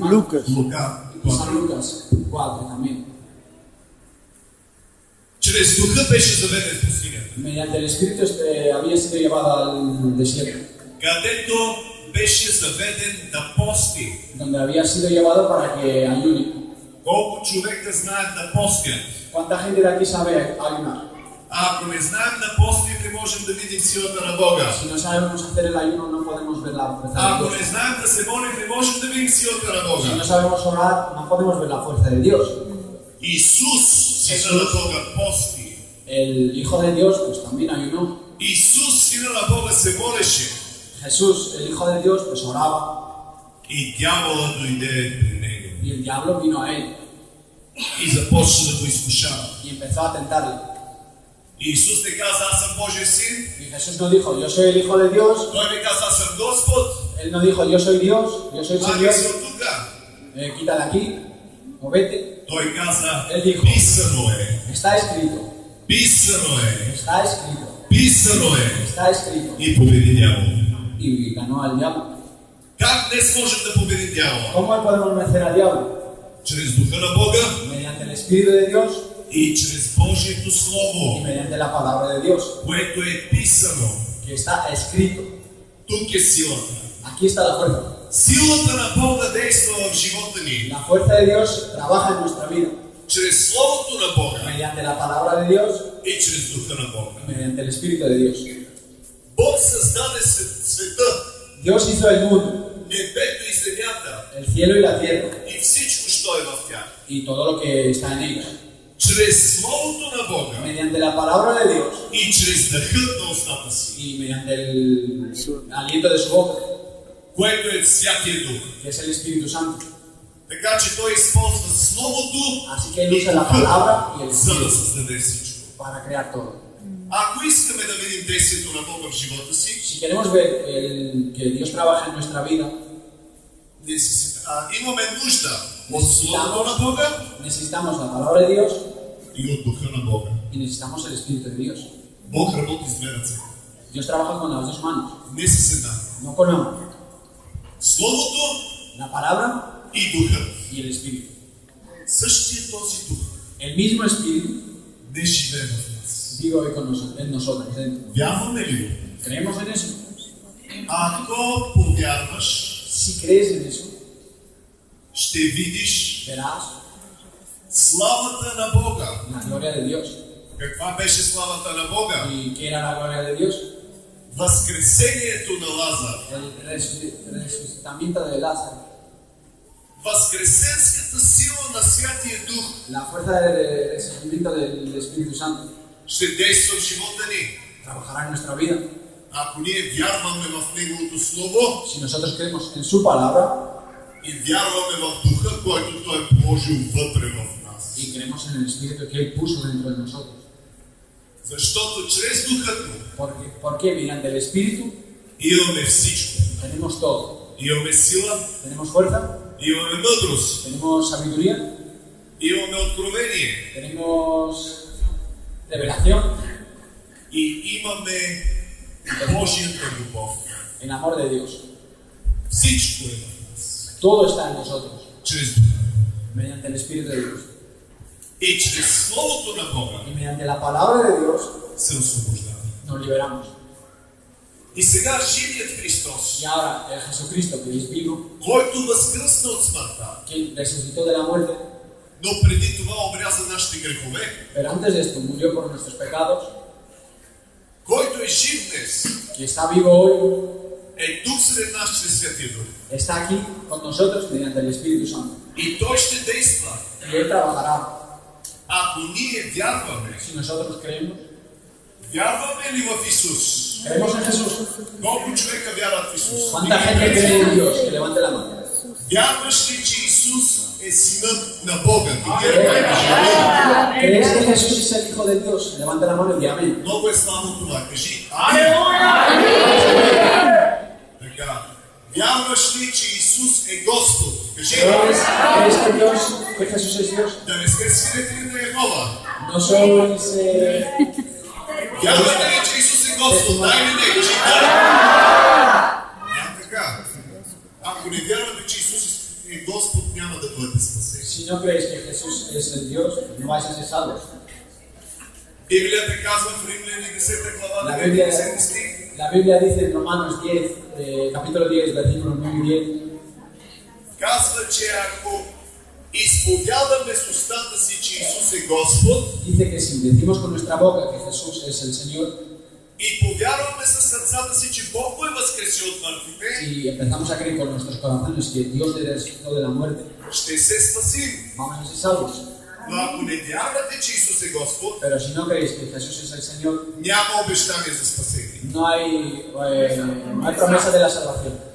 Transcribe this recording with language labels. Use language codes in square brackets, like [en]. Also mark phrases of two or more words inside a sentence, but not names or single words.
[es] Lucas. San Lucas 4 también, [bg] чрез Духа беше заведен в пустинята, [es] mediante el Espíritu había sido llevado al desierto, [bg] където беше заведен да пости. [es] donde había sido llevado para que ayune. [bg] Колко човека знаят да постят? [es] ¿Cuánta gente de aquí sabe ayunar? [bg] Ако не знаем да постим, не можем да видим силата на Бога. [es] Si no sabemos hacer el ayuno, no podemos ver la fuerza de [bg] Ако [es] Dios. [bg] не знаем да се молим, не можем да видим силата на [es] Si [bg] Бога. [es] no sabemos orar, no podemos ver la fuerza de Dios. [bg] Исус, Сина на Бога, пости. [es] El Hijo de Dios, pues también ayunó. [bg] Исус, Сина на Бога, се молеше. [es] Jesús, el Hijo de Dios, pues oraba. [bg] И дявола дойде при него. [es] Y el diablo vino a él [bg] И започна да го изкушава. [es] y empezó a tentarle. [bg] И Исус не каза, аз съм Божия син. [es] Y Jesús no dijo, yo soy el Hijo de Dios. [bg] Той не каза, аз съм Господ. [es] Él no dijo, yo soy Dios, yo soy el [bg] Махай [es] Señor. [bg] се от тук. [es] Quita de aquí, o vete. [bg] Той каза, [es] Él dijo, [bg] писано е. [es] está escrito, [bg] Писано е. [es] está escrito, [bg] Писано е. [es] está escrito. [bg] И победи дявола. [es] Y ganó al diablo. [bg] Как днес можем да победим дявола? [es] ¿Cómo podemos vencer al diablo? [bg] Чрез Духа на Бога [es] Mediante el Espíritu de Dios [bg] и чрез Божието [es] y [bg] Слово, [es] mediante la palabra de Dios, [bg] което е писано. [es] que está escrito. [bg] Тук е силата. [es] Aquí está la fuerza. [bg] Силата на Бога действа в живота ни. [es] La fuerza de Dios trabaja en nuestra vida. [bg] Чрез Словото на Бога [es] Mediante la palabra de Dios [bg] и чрез Духа на Бога. [es] y mediante el Espíritu de Dios. [bg] Бог създаде света, [es] Dios hizo el mundo, [bg] небето и земята [es] el cielo y la tierra, [bg] и всичко, що е в тях. [es] y todo lo que está en ellos. [bg] Чрез Словото на Бога [es] Mediante la palabra de Dios [bg] и чрез дъхът на устата си, [es] y mediante el aliento de su boca, [bg] което е Святия Дух. [es] que es el Espíritu Santo. [bg] Така че Той използва Словото [es] Así que él usa la palabra y el [bg] за да [es] Espíritu [bg] създаде всичко. [es] para crear todo. [bg] Ако искаме да видим действието на Бога в живота си, [es] Si queremos ver que Dios trabaja en nuestra vida, [bg] имаме нужда от Словото на Бога [es] necesitamos la palabra de Dios [bg] и от Духа на Бога. [es] y necesitamos el Espíritu de Dios. [bg] Бог работи с две ръце, [es] Dios trabaja con las dos manos, [bg] не с една. [es] no con una. [bg] Словото [es] La palabra [bg] и Духът. [es] y el Espíritu. [bg] Същия този Дух [es] El mismo Espíritu [bg] не живее в нас. [es] vive hoy con en nosotros. Dentro. [bg] Вярваме ли? [es] ¿Creemos en eso? [bg] Ако повярваш, [es] Si crees en eso, [bg] ще видиш [es] verás [bg] славата на Бога. [es] la gloria de Dios. [bg] Каква беше славата на Бога? [es] ¿Y qué era la gloria de Dios? [bg] Възкресението на Лазар. [es] El resucitamiento de Lázaro. [bg] Възкресенската сила на Святия Дух [es] La fuerza del resucitamiento del Espíritu Santo [bg] ще действа в живота ни. [es] trabajará en nuestra vida. [bg] Ако ние вярваме в Неговото Слово [es] Si nosotros creemos en su palabra [bg] и вярваме в Духа, който Той е положил вътре в нас. [es] y creemos en el Espíritu que Él puso dentro de nosotros. [bg] Защото чрез Духът му [es] Porque mediante el Espíritu [bg] имаме всичко. [es] tenemos todo. [bg] Имаме сила, [es] Tenemos fuerza, [bg] имаме мъдрост, [es] tenemos sabiduría, [bg] имаме откровение [es] tenemos revelación, [bg] и имаме Божията любов. [es] el amor de Dios. [bg] Всичко е в нас. [es] Todo está en nosotros, [bg] Чрез Духа. [es] mediante el Espíritu de Dios. [bg] И чрез Словото на Бога [es] Y mediante la palabra de Dios [bg] се освобождава. [es] nos liberamos. [bg] И сега живият Христос, [es] Y ahora el Jesucristo que es vivo, [bg] който възкръсна от смъртта, [es] que resucitó de la muerte, [bg] но преди това обряза нашите грехове, [es] pero antes de esto murió por nuestros pecados, [bg] който е жив днес, [es] que está vivo hoy, [bg] е тук сред нас чрез Святия Дух. [es] está aquí con nosotros mediante el Espíritu Santo. [bg] И Той ще действа. [es] Y Él trabajará. [bg] Ако ние вярваме, [es] Si nosotros creemos, [bg] вярваме ли в Исус? [es] creemos en Jesús. [bg] Колко човека вярват в Исус? [es] ¿Cuánta gente cree en Dios? Que levante la mano. [bg] Вярваш ли, че Исус е синът на Бога? [es] ¿Crees que Jesús es el Hijo de Dios? Levante la mano y di amén. [bg] Много е славно това. Кажи амин. Така. Вярваш ли, че Исус е Господ? Кажи. [es] ¿Crees que Dios, que Jesús es Dios? [bg] Да не сте свидетели на Йехова. [es] No sois [bg] Вярвате ли, че Исус е Господ? Да или не? Кажи да. Няма така. Ако не вярвате, че Исус е Господ, няма да бъдете спасени. [es] si no creéis que Jesús es el Dios, no vais a ser salvos. [bg] Библията казва в Римляни 10 глава, [es] La [bg] 9 стих. [es] Biblia dice en Romanos 10, capítulo 10, versículos 9 y 10, [bg] Казва, че ако изповядаме с устата си, че Исус е Господ, [es] dice que si decimos con nuestra boca que Jesús es el Señor [bg] и повярваме със сърцата си, че Бог го е възкресил от мъртвите, [es] y empezamos a creer con nuestros corazones que Dios le resucitó de la muerte, [bg] ще се спасим. [es] vamos a ser salvos. [bg] Но ако не вярвате, че Исус е Господ, [es] Pero si no creéis que Jesús es el Señor, [bg] няма обещание за спасение. [es] no hay promesa de la salvación.